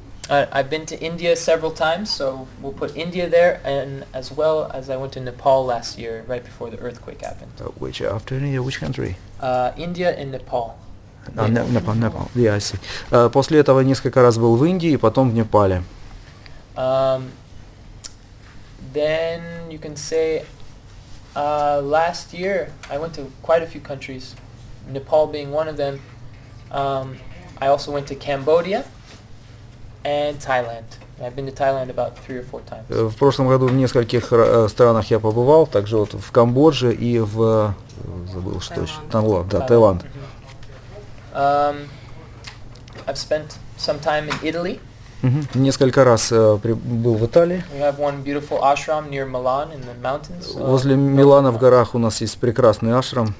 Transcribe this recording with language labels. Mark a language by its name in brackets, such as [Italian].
[English] I've been to India several times, so we'll put India there, and as well as I went to Nepal last year, right before the earthquake happened. Which after India, which country? India and Nepal. Непал. Yeah, I see. [Russian] После этого несколько раз был в Индии, и потом в Непале. [English] Then you can say last year I went to quite a few countries, Nepal being one of them. I also went to Cambodia and Thailand. I've been to Thailand about 3 or 4 times. [Russian] В прошлом году в нескольких странах я побывал, также вот в Камбодже и в забыл что еще. Таиланд. [English] I've spent some time in Italy. [Russian] Несколько раз был в Италии. [English] We have one beautiful ashram near Milan in the mountains. [Russian] Возле Милана в горах у нас есть прекрасный ашрам.